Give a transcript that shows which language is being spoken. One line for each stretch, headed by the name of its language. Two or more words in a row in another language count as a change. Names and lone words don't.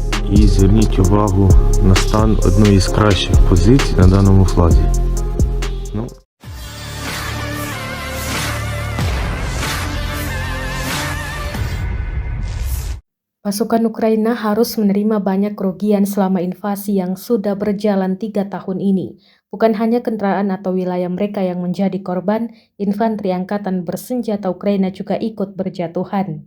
Ukrainian: І зверніть увагу на стан одної з кращих позицій на даному флазі.
Indonesian: Pasukan Ukraina harus menerima banyak kerugian selama invasi yang sudah berjalan 3 tahun ini. Bukan hanya kendaraan atau wilayah mereka yang menjadi korban, infanteri angkatan bersenjata Ukraina juga ikut berjatuhan.